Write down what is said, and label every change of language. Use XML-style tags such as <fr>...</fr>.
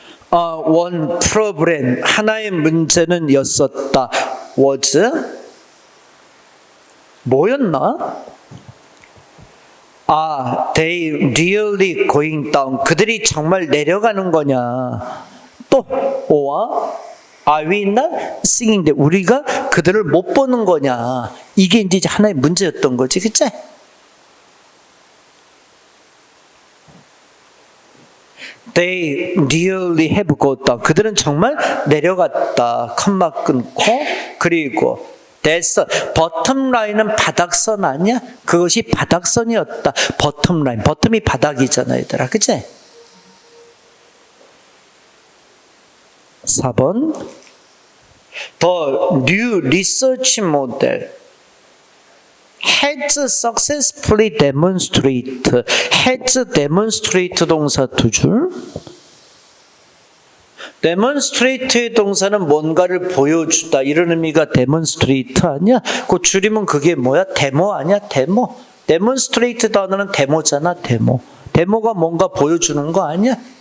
<ko>원 프로블em, 하나의 문제는 였었다. was 뭐였나?</ko> <en>they really going down.</en> <ko>그들이 정말 내려가는 거냐.</ko> <en>또, or are we not seeing them?</en> <ko>우리가 그들을 못 보는 거냐. 이게 이제 하나의 문제였던 거지, 그치?</ko> <en>They really have gone down.</en> <ko>그들은 정말 내려갔다. 컴마 끊고, 그리고 됐어. 버텀 라인은 바닥선 아니야? 그것이 바닥선이었다. 버텀 라인. 버텀이 바닥이잖아, 얘들아. 그치? 4번.</ko> <en>The new research model has successfully demonstrated. has demonstrate</en> <ko>동사 두 줄. demonstrate의 동사는 뭔가를 보여주다 이런 의미가 demonstrate 아니야? 그 줄이면 그게 뭐야? 데모 아니야? 데모. demonstrate 단어는 데모잖아. 데모. 데모가 뭔가 보여주는 거 아니야?</ko>